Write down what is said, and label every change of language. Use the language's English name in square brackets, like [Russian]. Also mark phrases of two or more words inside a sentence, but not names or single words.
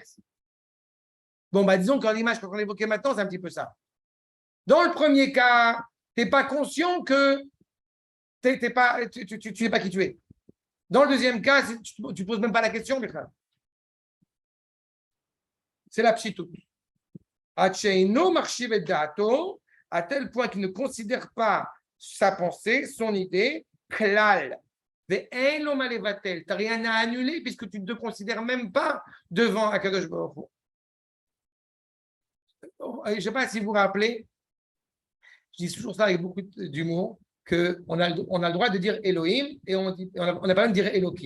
[French] Bon, disons qu'en l'image qu'on évoquait maintenant, c'est un petit peu ça. Dans le premier cas, tu n'es pas conscient que tu n'es pas qui tu es. Dans le deuxième cas, tu ne poses même pas la question, mes frères. C'est la pshitout. [Hebrew] אינו מחשיב את דעתו, [French] à tel point qu'il ne considère pas sa pensée, son idée, klal. Tu n'as rien à annuler puisque tu ne te considères même pas devant [Hebrew] הקדוש ברוך הוא. [French] Je ne sais pas si vous vous rappelez, je dis toujours ça avec beaucoup d'humour, qu'on a le droit de dire Elohim et on n'a pas le droit de dire Elohim.